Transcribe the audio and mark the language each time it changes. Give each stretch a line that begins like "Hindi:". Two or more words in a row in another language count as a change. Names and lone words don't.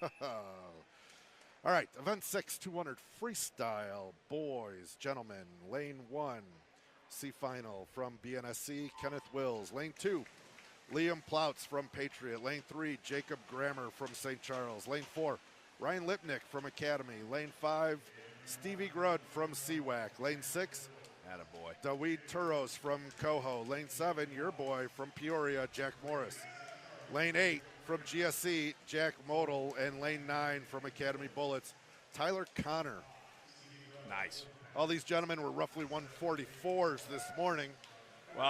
English: All right, event 6, 200 freestyle, boys, gentlemen, lane 1, C final from BNSC, Kenneth Wills. Lane 2, Liam Ploutz from Patriot. Lane 3, Jacob Grammer from St. Charles. Lane 4, Ryan Lipnick from Academy. Lane 5, Stevie Grudd from CWAC. Lane 6, attaboy. Daweed Turos from Coho. Lane 7, your boy from Peoria, Jack Morris. Lane 8 from GSC, Jack Modal. And lane 9 from Academy Bullets, Tyler Connor. Nice. All these gentlemen were roughly 144s this morning. Well,